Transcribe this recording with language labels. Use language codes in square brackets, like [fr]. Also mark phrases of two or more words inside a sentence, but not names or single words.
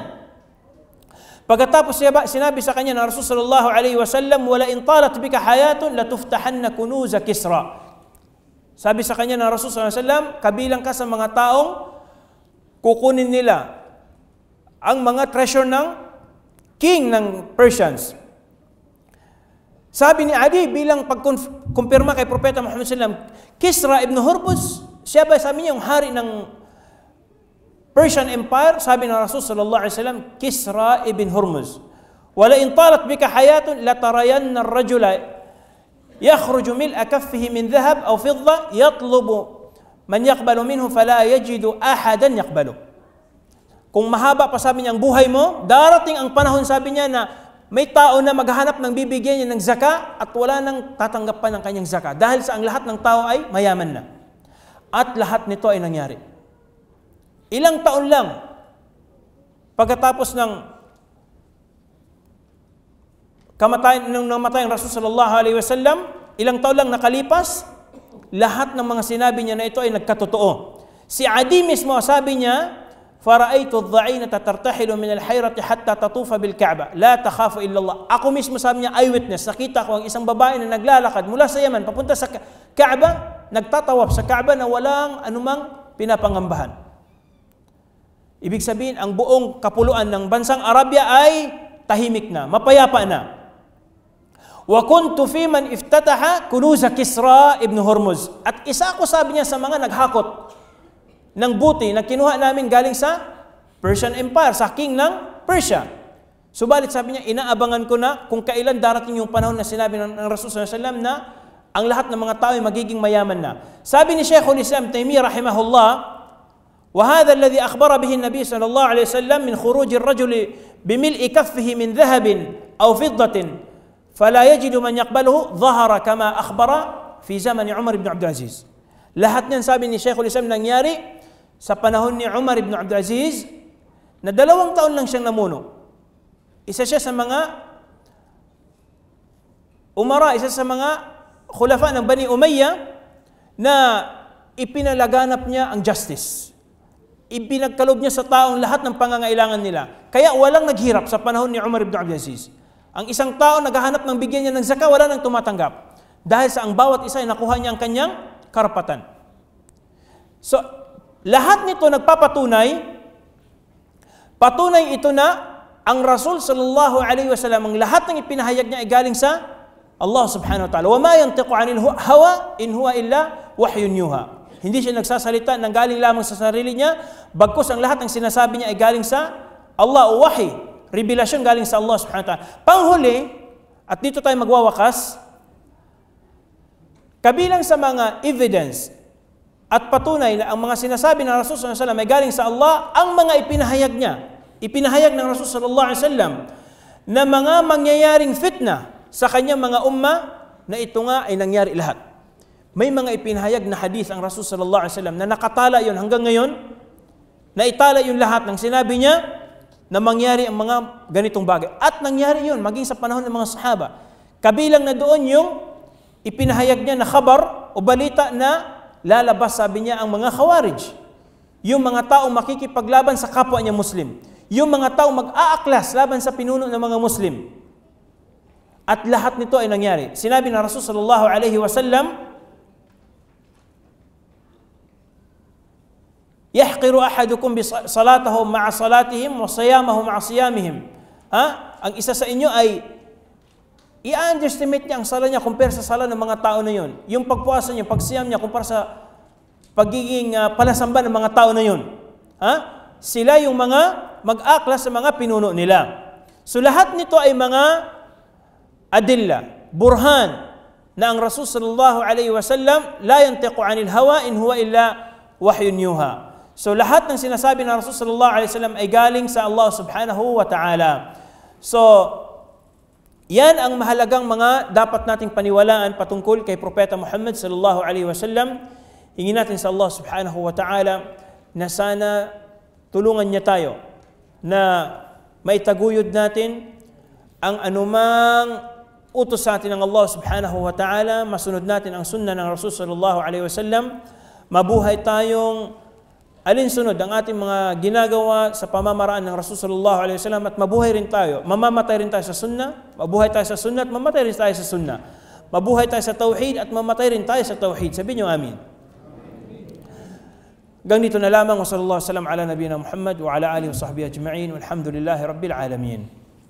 [tl] Pagkatapos sinabi sa kanya na Rasul [ar] صلى الله عليه وسلم، ولئن طالت بك حياة لتفتحن كنوز كسرى. [tl] Sabi sa kanya na Rasul [ar] صلى الله عليه وسلم, [tl] kabilang ka sa mga taong kukunin nila ang mga treasure ng king ng Persians. Sabi ni Adi, bilang pagkumpirma kay Propeta Muhammad [ar] صلى الله عليه وسلم, [tl] Kisra ibn Hurmuz, siya ba, sabi niya, yung hari ng Persian Empire? Sabi ng Rasul [ar] صلى الله عليه وسلم, [tl] Kisra ibn Hurmuz. [ar] ولئن طالت بك حياة لترين الرجل يخرج ملء كفه من ذهب أو فضة يطلب من يقبل منه فلا يجد أحدا يقبل. [tl] Kung mahaba pa, sabi niya, ang buhay mo, darating ang panahon, sabi niya, na may tao na maghahanap ng bibigyan niya ng zaka at wala nang tatanggap pa ng kanyang zaka dahil sa ang lahat ng tao ay mayaman na. At lahat nito ay nangyari. Ilang taon lang pagkatapos ng namatay ang Rasul [ar] صلى الله عليه وسلم, [tl] ilang taon lang nakalipas, lahat ng mga sinabi niya na ito ay nagkatotoo. Si Adi mismo, sabi niya, [ar] فرأيت الظعينة ترتحل من الحيرة حتى تطوف بالكعبة لا تخاف إلا الله. [tl] Ako mismo, sabi niya, eyewitness, nakita ko ang isang babae na naglalakad mula sa Yemen papunta sa Ka'bah, nagtatawaf sa Ka'bah na walang anumang pinapangambahan. Ibig sabihin, ang buong kapuluan ng bansang Arabia ay tahimik na, mapayapa na. [ar] وكنت فيمن افتتح كنوز كسرى بن هرمز. [tl] At isa ako, sabi niya, sa mga naghakot ng buti na kinuha namin galing sa Persian Empire, sa king ng Persia. Subalit, sabi niya, inaabangan ko na kung kailan darating yung panahon na sinabi ng Rasul [ar] صلى الله عليه وسلم [tl] na ang lahat ng mga tao ay magiging mayaman na. Sabi ni Sheikhul Islam Taymiyyah [ar] rahimahullah, وهذا الذي أخبر به النبي صلى الله عليه وسلم من خروج الرجل بملء كفه من ذهب أو فضة فلا يجد من يقبله ظهر كما أخبر في زمن عمر بن عبد العزيز. [tl] Lahat niyan, sabi ni Sheikhul Islam, nangyari sa panahon ni Umar ibn Abdul Aziz na 2 taon lang siyang namuno. Isa siya sa mga umara, isa sa mga khulafa ng Bani Umayyah na ipinalaganap niya ang justice. Ipinagkalob niya sa taong lahat ng pangangailangan nila. Kaya walang naghirap sa panahon ni Umar ibn Abdul Aziz. Ang isang tao naghahanap ng bigyan niya ng zakah, wala nang tumatanggap. Dahil sa ang bawat isa ay nakuha niya ang kanyang karapatan. So, lahat nito patunay ito na ang Rasul [ar] صلى الله عليه وسلم, [tl] ang lahat ng ipinahayag niya ay galing sa Allah [ar] سبحانه وتعالى. وما ينطق عن الهوى إن هو إلا وحي يوحى. [tl] Hindi siya nagsasalita ng galing lamang sa sarili niya, bagkus ang lahat ng sinasabi niya ay galing sa Allah o wahy, revelasyon galing sa Allah [ar] سبحانه وتعالى. [tl] Panghuli, at dito tayo magwawakas, kabilang sa mga evidence at patunay na ang mga sinasabi ng Rasul [ar] صلى الله عليه وسلم [tl] ay galing sa Allah, ang mga ipinahayag niya, ipinahayag ng Rasul [ar] صلى الله عليه وسلم [tl] na mga mangyayaring fitna sa kanyang mga umma, na ito nga ay nangyari lahat. May mga ipinahayag na hadith ang Rasul [ar] صلى الله عليه وسلم [tl] na nakatala yon hanggang ngayon, na itala yung lahat ng sinabi niya na mangyari ang mga ganitong bagay. At nangyari yun maging sa panahon ng mga sahaba. Kabilang na doon yung ipinahayag niya na khabar o balita na lalabas, sabi niya, ang mga khawarij. Yung mga taong makikipaglaban sa kapwa niya Muslim. Yung mga taong mag-aaklas laban sa pinuno ng mga Muslim. At lahat nito ay nangyari. Sinabi ng Rasul [ar] صلى الله عليه وسلم، يحقر أحدكم صلاته مع صلاتهم وصيامه مع صيامهم. [tl] Ang isa sa inyo ay i-underestimate niya ang sala niya compare sa sala ng mga tao na yun. Yung pagpuasa niya, pagsiyam niya kumpara sa pagiging palasamba ng mga tao na yun. Sila yung mga mag-aklas sa mga pinuno nila. So lahat nito ay mga [ar] أدلة، برهان, [tl] na ang Rasul [ar] صلى الله عليه وسلم لا ينطق عن الهوى إن هو إلا وحي يوحى. [tl] So lahat ng sinasabi ng Rasul [ar] صلى الله عليه وسلم [tl] ay galing sa Allah [ar] سبحانه وتعالى. [tl] So yan ang mahalagang mga dapat nating paniwalaan patungkol kay Propeta Muhammad [ar] صلى الله عليه وسلم. [tl] Hingin natin sa Allah [ar] سبحانه وتعالى [tl] na sana tulungan niya tayo na maitaguyod natin ang anumang utos sa atin ng Allah [ar] سبحانه وتعالى, [tl] masunod natin ang sunnah ng Rasul [ar] صلى الله عليه وسلم, [tl] mabuhay tayong alinsunod ang ating mga ginagawa sa pamamaraan ng Rasul [ar] صلى الله عليه وسلم, [tl] at mabuhay rin tayo, mamamatay rin tayo sa sunnah, mabuhay tayo sa sunnah at mamatay rin tayo sa sunnah. Mabuhay tayo sa tauhid at mamatay rin tayo sa tauhid. Sabihin niyo amin. Hanggang dito na lamang. [ar] وصلى الله عليه وسلم على نبينا محمد وعلى آله وصحبه أجمعين. والحمد لله رب العالمين.